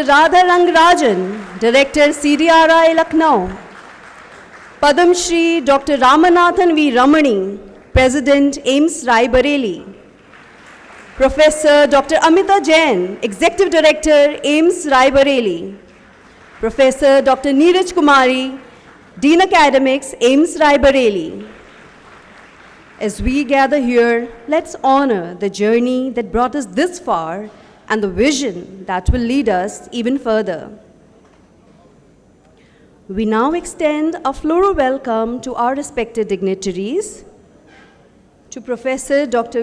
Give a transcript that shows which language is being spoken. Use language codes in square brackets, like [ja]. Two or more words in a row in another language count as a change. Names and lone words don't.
[en] Radha Rangarajan, Director CDRI Lucknow. Padam Shri Dr. Ramanathan V. Ramani, President AIIMS Raebareli. Professor Dr. Amita Jain, Executive Director, AIIMS Raebareli. Professor Dr. Neeraj Kumari, Dean Academics, AIIMS Raebareli. As we gather here, let's honor the journey that brought us this far and the vision that will lead us even further. We now extend a floral welcome to our respected dignitaries, to Professor Dr.